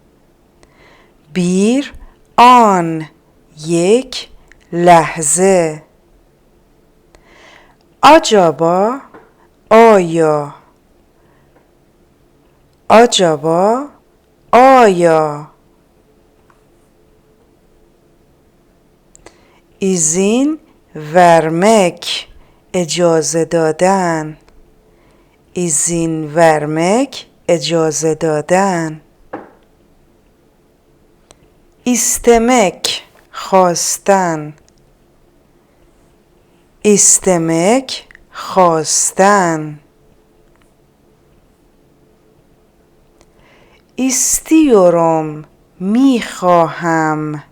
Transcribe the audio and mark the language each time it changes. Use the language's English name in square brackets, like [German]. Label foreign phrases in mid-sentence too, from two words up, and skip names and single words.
[Turkish] bir an [Persian] یک لحظه [Turkish] acaba آیا acaba آیا izin vermek [Persian] اجازه دادن [Turkish] izin vermek [Persian] اجازه دادن [Turkish] istemek خواستن istemek خواستن istiyorum میخواهم